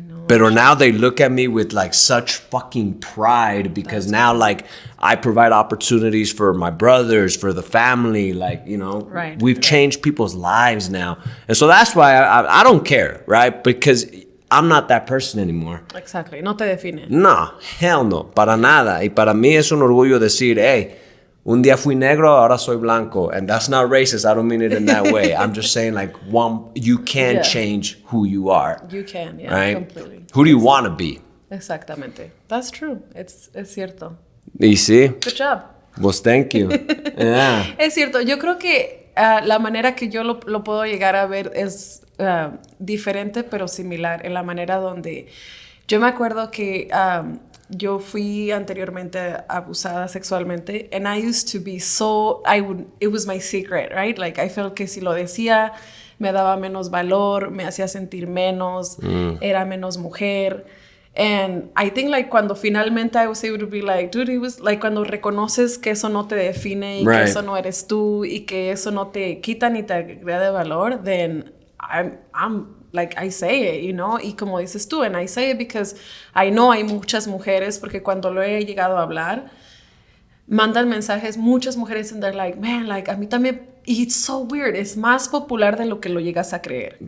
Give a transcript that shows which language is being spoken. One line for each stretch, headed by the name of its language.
English: But now they look at me with like such fucking pride because now like I provide opportunities for my brothers, for the family, like, you know, we've changed people's lives now. And so that's why I don't care, right? Because I'm not that person anymore.
Spanish: Exactly, no te define.
English: No, hell no,
Spanish: para nada. Y para mí es un orgullo decir, hey, un día fui negro, ahora soy blanco.
English: And that's not racist. I don't mean it in that way. I'm just saying, like, you can change who you are. You can, yeah, right? completely. Who do you want to be?
Spanish: Exactamente.
English: That's true.
Spanish: Es cierto. Y sí.
English: Good job. Well, thank you. Yeah.
Spanish: Es cierto. Yo creo que la manera que yo lo puedo llegar a ver es diferente, pero similar. En la manera donde yo me acuerdo que... yo fui anteriormente abusada sexualmente,
English: and I used to be it was my secret, right? Like, I felt
Spanish: que si lo decía, me daba menos valor, me hacía sentir menos, era menos mujer.
English: And I think, like,
Spanish: cuando finalmente
English: I was able to be like, dude, it was like,
Spanish: cuando reconoces que eso no te define y que eso no eres tú y que eso no te quita ni te agrega valor,
English: then I'm like, I say it, you know,
Spanish: y como dices tú,
English: and I say it because I know
Spanish: hay muchas mujeres, porque cuando lo he llegado a hablar, mandan mensajes, muchas mujeres,
English: and they're like, man, like,
Spanish: a mí también, y
English: it's so weird,
Spanish: es más popular de lo que lo llegas a creer.